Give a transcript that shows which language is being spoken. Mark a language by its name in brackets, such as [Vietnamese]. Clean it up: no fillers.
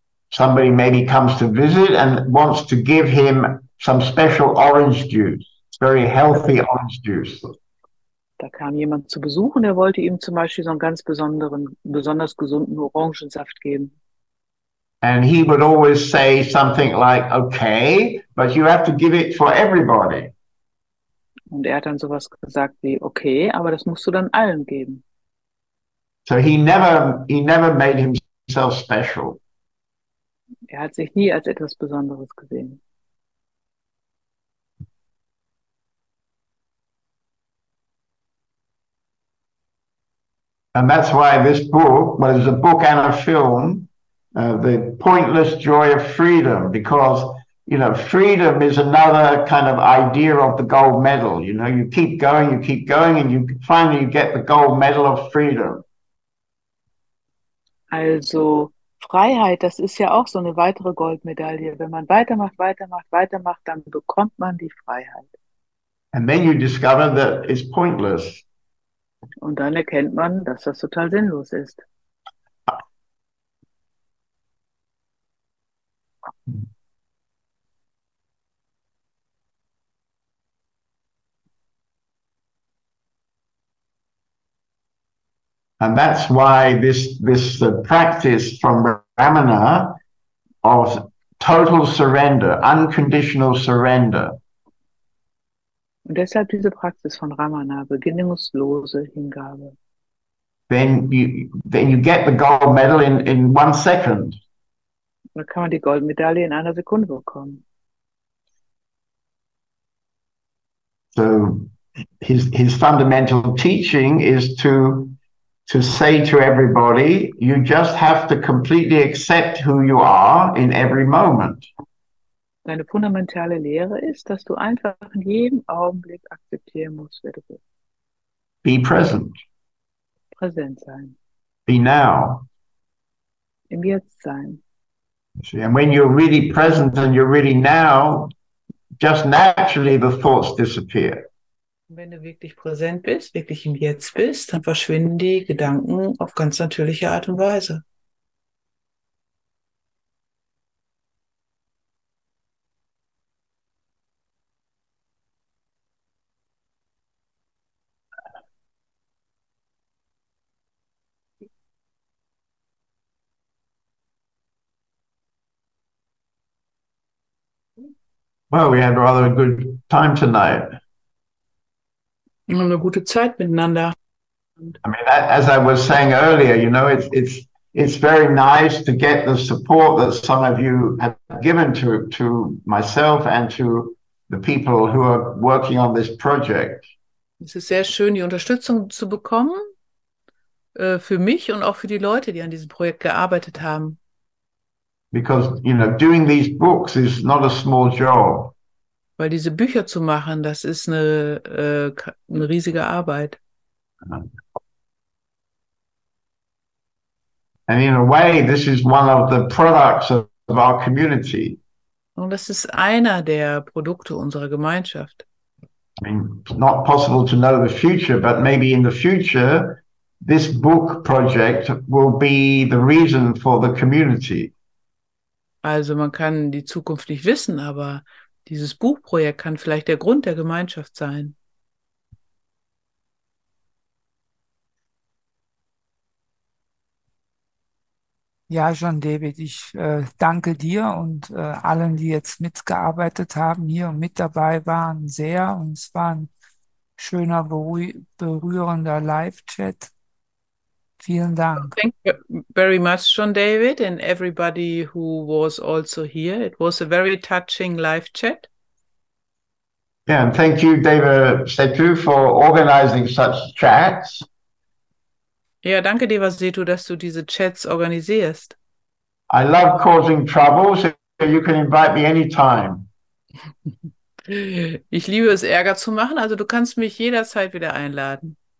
[English] Somebody maybe comes to visit and wants to give him some special orange juice, very healthy orange juice. [German] Da kam jemand zu Besuch und der wollte ihm zum Beispiel so einen ganz besonders gesunden Orangensaft geben. [English] And he would always say something like, okay, but you have to give it for everybody. [German] Und er hat dann sowas gesagt wie, okay, aber das musst du dann allen geben. [English] So he never made himself special. [German] Er hat sich nie als etwas Besonderes gesehen. [English] And that's why this book, well, it's a book and a film, The Pointless Joy of Freedom, because, you know, freedom is another kind of idea of the gold medal. You know, you keep going, and you finally get the gold medal of freedom. [German] Also Freiheit, das ist ja auch so eine weitere Goldmedaille. Wenn man weitermacht, dann bekommt man die Freiheit. [English] And then you discover that it's pointless. [German] Und dann erkennt man, dass das total sinnlos ist. [English] And that's why this practice from Ramana of total surrender, unconditional surrender. [German] Und deshalb diese Praxis von Ramana, bedingungslose Hingabe. [English] Then you get the gold medal in 1 second. [German] Da kann man die Goldmedaille in einer Sekunde bekommen. [English] So his fundamental teaching is to say to everybody, you just have to completely accept who you are in every moment. [German] Deine fundamentale Lehre ist, dass du einfach in jedem Augenblick akzeptieren musst, wer du bist. [English] Be present. [German] Präsent sein. [English] Be now. [German] Im Jetzt sein. [English] See, and when you're really present and you're really now, just naturally the thoughts disappear. [German] Wenn du wirklich präsent bist, wirklich im Jetzt bist, dann verschwinden die Gedanken auf ganz natürliche Art und Weise. [English] Well, we had rather a good time tonight. [German] Wir haben eine gute Zeit miteinander. [English] I mean, as I was saying earlier, you know, it's very nice to get the support that some of you have given to myself and to the people who are working on this project. [German] Es ist sehr schön, die Unterstützung zu bekommen, für mich und auch für die Leute, die an diesem Projekt gearbeitet haben. [English] Because, you know, doing these books is not a small job. [German] Weil diese Bücher zu machen, das ist eine riesige Arbeit. [English] And in a way, this is one of the products of our community. [German] Und das ist einer der Produkte unserer Gemeinschaft. [English] I mean, it's not possible to know the future, but maybe in the future, this book project will be the reason for the community. [German] Also man kann die Zukunft nicht wissen, aber dieses Buchprojekt kann vielleicht der Grund der Gemeinschaft sein. Ja, John David, ich danke dir und allen, die jetzt mitgearbeitet haben, hier und mit dabei waren, sehr. Und es war ein schöner, berührender Live-Chat. Vielen Dank. [English] Thank you very much, John David, and everybody who was also here. It was a very touching live chat. Yeah, and thank you, Deva Setu, for organizing such chats. [German] Ja, danke dir, Vasetu, dass du diese Chats organisierst. [English] I love causing trouble, so you can invite me anytime. [German] Ich liebe es, Ärger zu machen, also du kannst mich jederzeit wieder einladen.